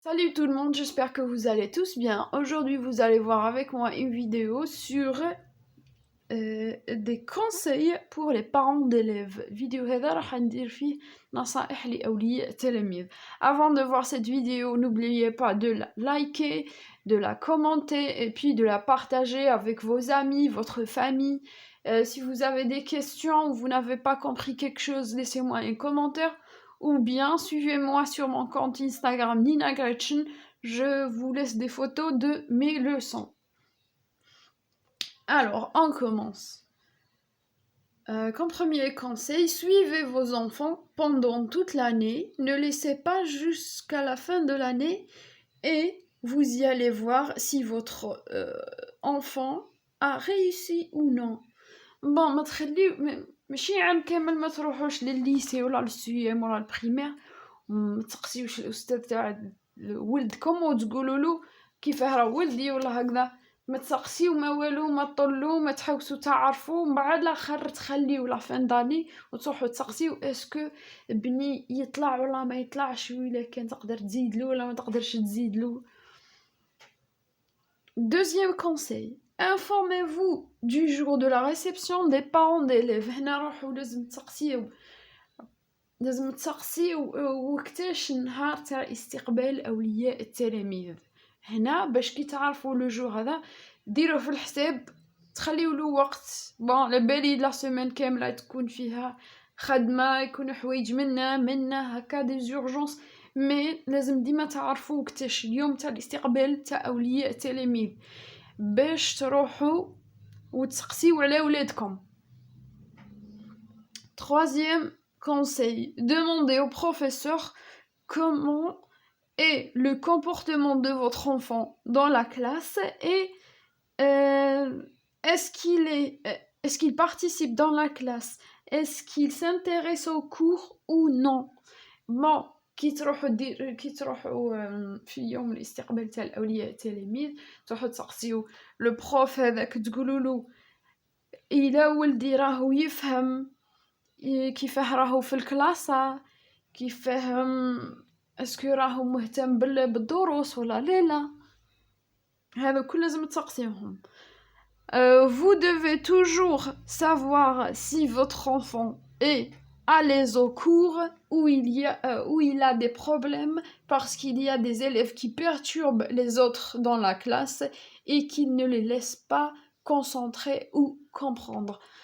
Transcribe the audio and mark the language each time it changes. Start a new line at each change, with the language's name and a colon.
French: Salut tout le monde, j'espère que vous allez tous bien. Aujourd'hui, vous allez voir avec moi une vidéo sur des conseils pour les parents d'élèves.
Arabic: Vidéo هذا راح ندير فيه نصائح لأولياء التلاميذ.
French: Avant de voir cette vidéo, n'oubliez pas de la liker, de la commenter et puis de la partager avec vos amis, votre famille. Si vous avez des questions ou vous n'avez pas compris quelque chose, laissez-moi un commentaire. Ou bien suivez-moi sur mon compte Instagram Nina Gretchen, je vous laisse des photos de mes leçons. Alors, on commence. Comme premier conseil, suivez vos enfants pendant toute l'année, ne laissez pas jusqu'à la fin de l'année et vous y allez voir si votre enfant a réussi ou non.
Arabic: Bon, ما تخليو ماشي عام كامل ما تروحوش للليسي ولا للسيام ولا البريمير ما تسقسيوش الاستاذ تاع ولدكم وتقولوا له كيفاه راه ولدي ولا هكذا ما تسقسيو ما والو ما طلو ما تحوسوا تعرفوا من بعد لاخر تخليو لا فان داني وتروحوا تسقسيو اسكو بني يطلع ولا ما يطلعش ولا كان تقدر تزيدلو ولا ما تقدرش تزيدلو.
French: Deuxième conseil, informez-vous du jour de la réception des parents d'élèves.
Arabic: هنا روحوا لازم تسقسيو وقتاش النهار تاع استقبال أولياء التلاميذ. هنا باش كي تعرفوا لو جور هذا ديروه في الحساب، تخليو له وقت. بون لبالي لا سيمين كاملة تكون فيها خدمة، يكونوا حوايج منا هكا دي زورجونس، مي لازم ديما تعرفوا وقتاش اليوم تاع الاستقبال تاع أولياء التلاميذ باش تروحوا وتسقسيو على ولادكم.
French: Troisième conseil, demandez au professeur comment est le comportement de votre enfant dans la classe et est-ce qu'il participe dans la classe, est-ce qu'il s'intéresse aux cours ou non.
Arabic: Bon, كي تروحوا في يوم الاستقبال تاع الأولياء التلاميذ تروحوا تسقسيو لو بروف هذاك تقولوا له إلا ولدي راهو يفهم كيفاه راهو في الكلاسة، كيفاه اسكو راهو مهتم بالدروس ولا لا. هذا كل لازم تسقسيوهم.
French: Vous devez toujours savoir si votre enfant est à l'aise au cours ou il a des problèmes parce qu'il y a des élèves qui perturbent les autres dans la classe et qui ne les laissent pas concentrer ou comprendre.